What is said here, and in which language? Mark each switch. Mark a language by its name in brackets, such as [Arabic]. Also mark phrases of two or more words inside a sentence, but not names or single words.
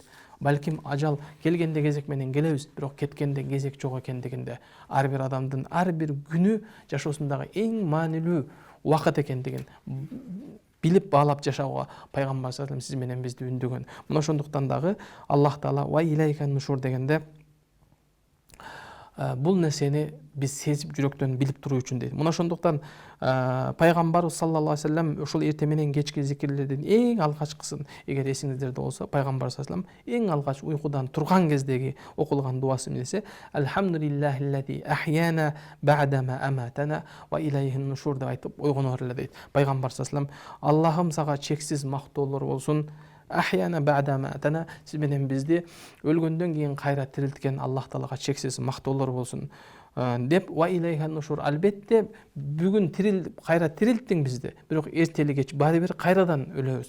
[Kyrgyz] Балким ажал келгенде кезек менен келебиз, бирок кеткенде кезек жок экендигинде, ар бир адамдын ар бир күнү жашоосундагы эң маанилүү убакыт экендигин билип баалап жашауга пайгамбар [Arabic] صلى الله عليه [Kyrgyz] сиз менен бизди үндөгөн. Мына ошондуктан дагы Аллах Таала [Arabic] وإليه النشور [Kyrgyz] дегенде бул нерсени биз сезип жүрөктөн билип туруу үчүн дейт. Мына ошондуктан пайгамбар [Arabic] صلى الله عليه وسلم [Kyrgyz] ушул эрте менен кечки зикирлердин эң алгачкысын, эгер эсиңиздерде болсо, пайгамбар [Arabic] صلى الله عليه وسلم [Kyrgyz] эң алгач уйкудан турган кездеги окулган дуасы эмне десе, [Arabic] الحمد لله الذي أحيانا بعد ما أماتنا وإليه النشور [Kyrgyz] деп айтып ойгонор эле дейт. Пайгамбар [Arabic] صلى الله عليه وسلم, [Kyrgyz] Аллахым сага чексиз мактоолор болсун. [Arabic] أحيانا بعد ما أماتنا, [Kyrgyz] сиз менен бизди өлгөндөн кийин кайра тирилткен Аллах Таалага чексиз мактоолор болсун деп, [Arabic] وإليه النشور, [Kyrgyz] албетте бүгүн кайра тирилттиң бизди, бирок эртели кеч баары бир кайрадан өлөбүз.